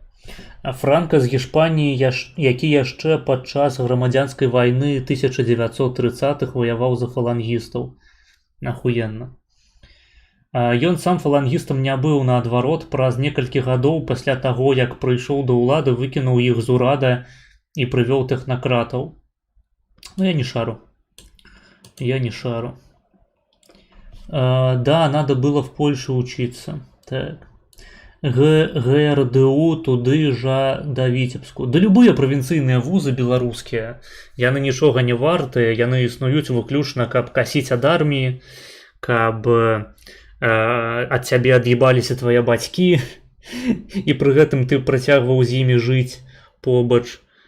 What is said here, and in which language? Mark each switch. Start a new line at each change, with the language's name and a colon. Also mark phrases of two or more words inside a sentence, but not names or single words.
Belarusian: Франка з Гішпаніі, які яшчэ падчас грамадзянскай вайны 1930-х ваяваў за фалангістаў. Ахуенна. Ён сам фалангістам не быў, наадварот, праз некалькі гадоў пасля таго, як прыйшоў да ўлады, выкінуў іх з урада і прывёў тэхнакратаў.
Russian: Я не шару. Да, надо было в Польше учиться. Так.
Belarusian: ГРДУ туды жа да Віцебску. Да любыя правінцыйныя вузы беларускія. Яны нічога не вартыя, яны існуюць выключна, каб касіць ад арміі, каб ад цябе ад'ебаліся твае бацькі, і пры гэтым ты працягваў з імі жыць побач.